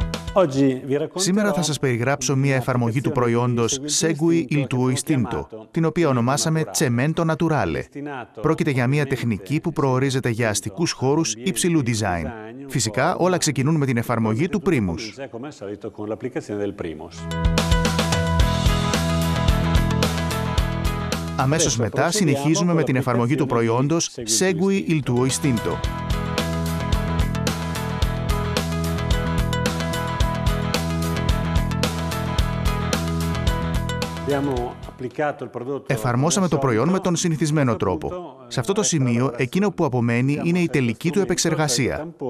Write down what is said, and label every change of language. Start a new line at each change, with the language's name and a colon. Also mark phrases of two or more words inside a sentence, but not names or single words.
Greek: Σήμερα θα σας περιγράψω μια εφαρμογή του προϊόντος Segui il tuo istinto, την οποία ονομάσαμε Cemento Naturale. Πρόκειται για μια τεχνική που προορίζεται για αστικούς χώρους υψηλού design. Φυσικά, όλα ξεκινούν με την εφαρμογή του Primus. Αμέσως μετά συνεχίζουμε με την εφαρμογή του προϊόντος Segui il tuo istinto. Εφαρμόσαμε το προϊόν με τον συνηθισμένο τρόπο. Σε αυτό το σημείο, εκείνο που απομένει είναι η τελική του επεξεργασία.